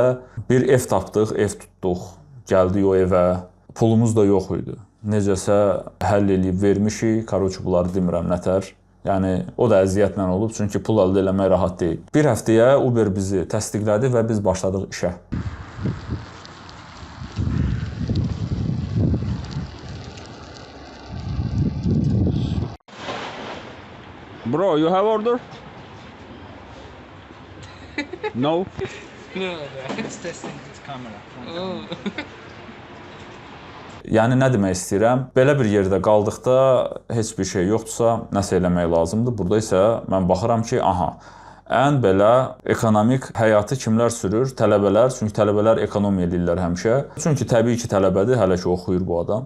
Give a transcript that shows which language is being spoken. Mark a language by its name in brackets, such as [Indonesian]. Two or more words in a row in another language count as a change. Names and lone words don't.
[Azerbaijani] Bir ev tapdıq, ev tutduq, gəldik o evə. Pulumuz da yox idi. Necəsə həll eləyib vermişik, korrosiya bunları demirəm nətər. Yəni, o da əziyyətlə olub, çünki pul əldə eləmək rahat deyil. Bir həftəyə Uber bizi təsdiqlədi və biz başladıq işə. [English] Bro, you have order? No? No, it's testing this camera. Oh. [Azerbaijani] Yəni nə demək istəyirəm? Belə bir yerdə qaldıqda heç bir şey yoxdursa, nəsə eləmək lazımdır. Burada isə mən baxıram ki, aha, ən belə ekonomik həyatı kimlər sürür? Tələbələr. Çünki tələbələr ekonomiya edirlər həmişə. Çünki təbii ki, tələbədir, hələ ki oxuyur bu adam.